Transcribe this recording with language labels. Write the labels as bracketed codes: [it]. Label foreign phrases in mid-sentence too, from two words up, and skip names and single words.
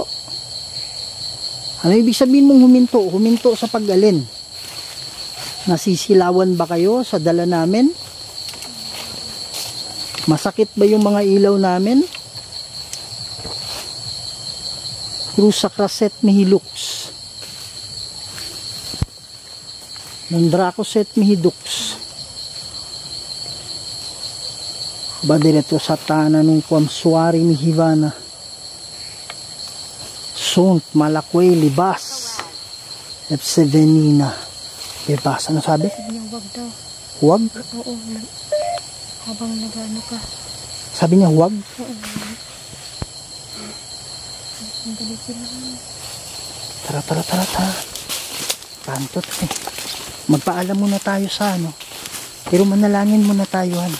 [tl] Ano ibig sabihin mong huminto? Huminto sa pag-alin? Nasisilawan ba kayo sa dala namin? Masakit ba yung mga ilaw namin? Cruz Sacraset Mihilux. Nandracoset Mihidux. Badireto Satana nung Kwamsuari Mihivana. Sunt Malakwe Libas. Epsevenina. Libas. Ano sabi? Sabi niya, wag daw. Huwag? Oo. Habang nag-ano ka. Sabi niya huwag? Oo. Ang galit sila. Tara. Kantot eh. Magpaalam muna tayo sa ano. Pero manalangin muna tayo han.